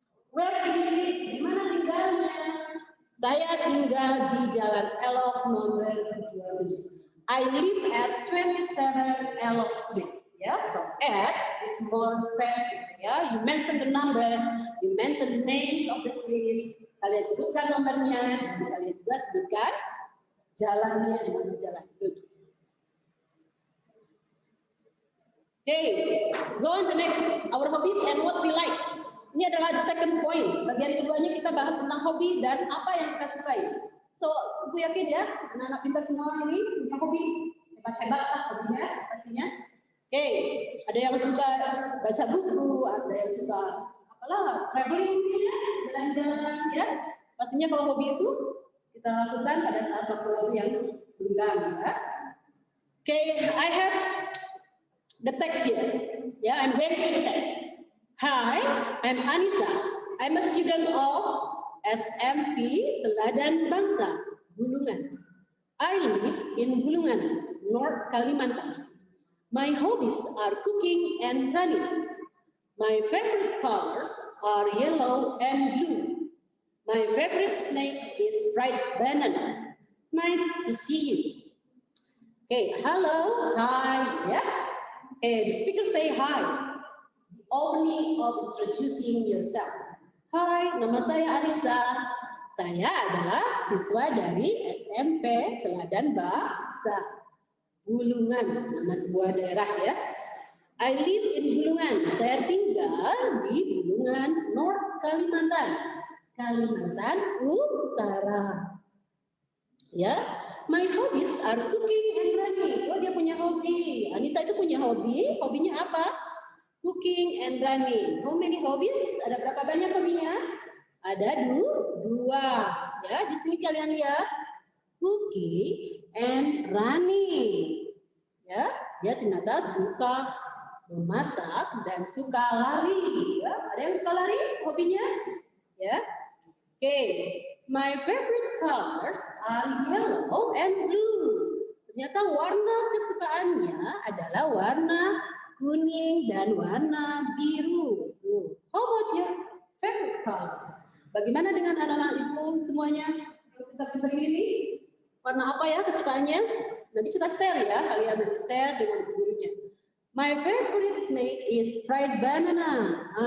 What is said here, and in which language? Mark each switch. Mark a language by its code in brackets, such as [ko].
[en] Where do you live? [id] Di mana tinggalnya? Saya tinggal di Jalan Elok nomor 27. [en] I live at 27 Elok Street. Yeah, so at it's more specific. Yeah, you mention the number, you mention the names of the street. [id] Kalian sebutkan nomornya, dan kalian juga sebutkan jalannya dengan jalan itu. [en] Okay, go on the next. Our hobbies and what we like. [id] Ini adalah [en] the second point. [id] Bagian keduanya kita bahas tentang hobi dan apa yang kita sukai. So, aku yakin ya, anak-anak pintar semua ini punya hobi. Hebat-hebat lah hobinya, pastinya. Oke, ada yang suka baca buku, ada yang suka apalah traveling mungkin ya, jalan-jalan ya. Pastinya kalau hobi itu kita lakukan pada saat waktu yang senggang ya. [en] Oke, I have the text here. Yeah, I'm going to the text. Hi, I'm Anissa. I'm a student of SMP Teladan Bangsa, Bulungan. I live in Bulungan, North Kalimantan. My hobbies are cooking and running. My favorite colors are yellow and blue. My favorite snack is fried banana. Nice to see you. Okay, hello, hi, yeah. Okay, the speaker say hi. The opening of introducing yourself. [id] Hai, nama saya Anissa. Saya adalah siswa dari SMP Teladan Bangsa. Bulungan, nama sebuah daerah ya. [en] I live in Bulungan. [id] Saya tinggal di Bulungan, North Kalimantan. Kalimantan Utara. [en] Ya, my hobbies are cooking and running. [id] Oh, dia punya hobi. Anissa itu punya hobi. Hobinya apa? [en] Cooking and running. How many hobbies? [id] Ada berapa banyak hobinya? Ada dua. Ya, di sini kalian lihat cooking and running. Ya, dia ternyata suka memasak dan suka lari. Ya, ada yang suka lari hobinya? Ya. [en] Oke, my favorite colors are yellow and blue. [id] Ternyata warna kesukaannya adalah warna kuning dan warna biru. Tuh. [en] How about your favorite colors? [id] Bagaimana dengan anak-anak ibu semuanya? Kita seperti ini. Warna apa ya kesukaannya? Nanti kita share ya, kalian nanti share dengan gurunya. [en] My favorite snake is fried banana.